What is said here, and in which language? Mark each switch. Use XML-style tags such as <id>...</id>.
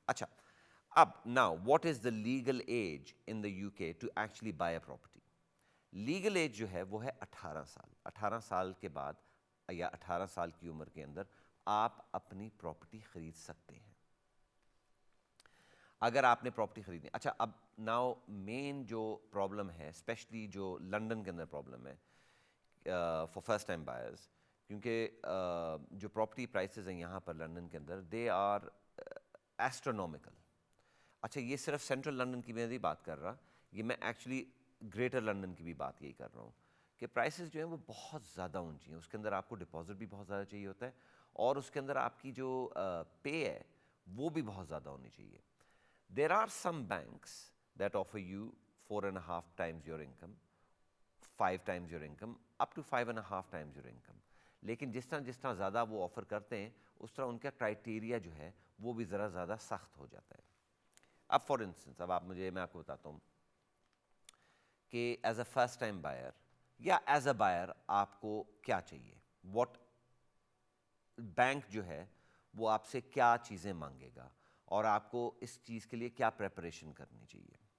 <ur>اچھا, اب</ur> <en>Now what is the legal age in the you کے to actually by a property.</en> <ur>Legal age جو ہے وہ ہے 18 سال. 18 سال کے بعد یا 18 سال کی عمر کے اندر آپ اپنی پراپرٹی خرید سکتے ہیں اگر آپ نے پراپرٹی خریدنی. اچھا, اب ناؤ مین جو پرابلم ہے اسپیشلی جو لنڈن کے اندر پرابلم ہے</ur> <en>for first time buyers,</en> <ur>کیونکہ جو پراپرٹی پرائسز ہیں یہاں پر لنڈن کے اندر</ur> <en>They are astronomical.</en> <ur>اچھا, یہ صرف سینٹرل لنڈن کی میں نہیں بات کر رہا, یہ میں ایکچولی گریٹر لنڈن کی بھی بات یہی کر رہا ہوں کہ پرائسز جو ہیں وہ بہت زیادہ اونچی ہیں. اس کے اندر آپ کو ڈپازٹ بھی بہت زیادہ چاہیے ہوتا ہے, اور اس کے اندر آپ کی جو پے ہے وہ بھی بہت زیادہ ہونی چاہیے.</ur> <en>There are some banks that offer you 4.5 times your income, 5 times your income, up to 5.5 times your income.</en> <ur>لیکن جس طرح زیادہ وہ آفر کرتے ہیں اس طرح ان کا کرائٹیریا جو ہے وہ بھی ذرا زیادہ سخت ہو جاتا ہے. اب فار انسٹنس, اب میں آپ کو بتاتا ہوں کہ</ur> <en>as a first time buyer</en> <ur>یا ایز اے بائر آپ کو کیا چاہیے, واٹ بینک جو ہے وہ آپ سے کیا چیزیں مانگے گا, اور آپ کو اس چیز کے لیے کیا پریپریشن کرنی چاہیے.</ur>